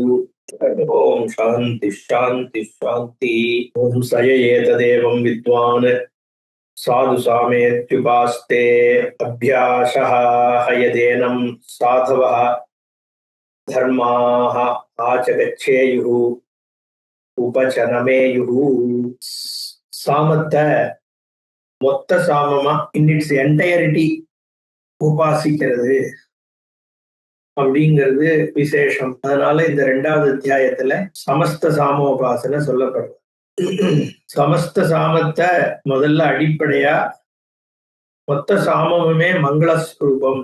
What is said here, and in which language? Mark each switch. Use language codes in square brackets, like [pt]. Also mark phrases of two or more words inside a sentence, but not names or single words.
[sa] ओम शान्तिः शान्तिः शान्तिः। ओम स य एतदेवं विद्वान् साधु सामेत्युपास्ते अभ्यासः हयदेनं साधवः धर्माः आचगच्छेयुः उपचनमेयुः। [ta] சாமத்தை மொத்த சாமமா [en] in its entirety [ta] உபாசிக்கிறது அப்படிங்கிறது விசேஷம். அதனால இந்த 2வது அத்தியாயத்துல சமஸ்த சாமோபாசனை சொல்லப்படுது. சமஸ்த சாமத்தை முதல்ல அடிப்படையா மொத்த சாமமுமே மங்களஸ்வரூபம்.